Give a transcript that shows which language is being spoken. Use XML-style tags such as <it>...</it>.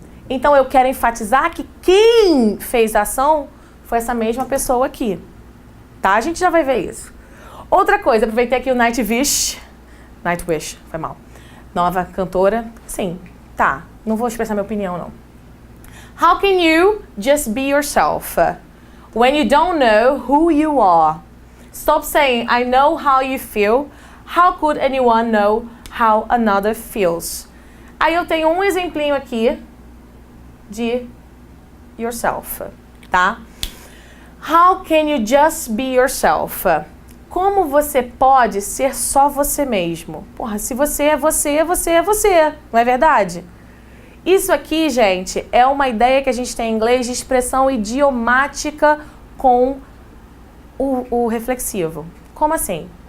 <pt>Então eu quero enfatizar que quem fez a ação foi essa mesma pessoa aqui. Tá? A gente já vai ver isso. Outra coisa, aproveitei aqui o Nightwish, foi mal. Nova cantora. Sim, tá. Não vou expressar minha opinião, não.</pt> <en>How can you just be yourself when you don't know who you are? Stop saying, I know how you feel. How could anyone know how another feels?</en> <pt>Aí eu tenho um exemplinho aqui de yourself, tá?</pt> <en>How can you just be yourself?</en> <pt>Como você pode ser só você mesmo? Porra, se você é você, você é você, não é verdade? Isso aqui, gente, é uma ideia que a gente tem em inglês de expressão idiomática com o reflexivo. Como assim?</pt>